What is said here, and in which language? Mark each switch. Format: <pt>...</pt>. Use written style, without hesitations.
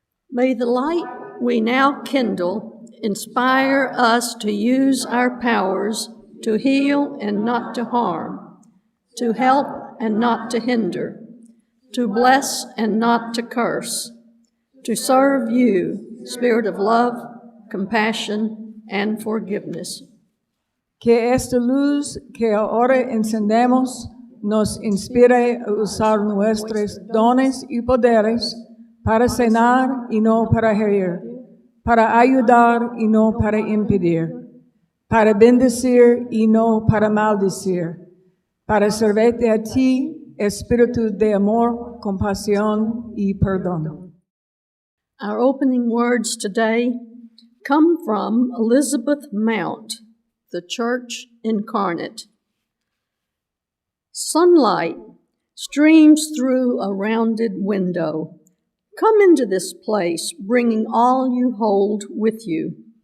<en>May the light we now kindle inspire us to use our powers to heal and not to harm, to help and not to hinder, to bless and not to curse, to serve you, Spirit of love, compassion, and forgiveness.</en> <es>Que esta luz que ahora encendemos nos inspire a usar nuestros dones y poderes para sanar y no para herir, para ayudar y no para impedir, para bendecir y no para maldecir, para servirte a ti, espíritu de amor, compasión y perdón.</es> <en>Our opening words today come from Elizabeth Mount, The Church Incarnate. Sunlight streams through a rounded window. Come into this place, bringing all you hold with you.</en>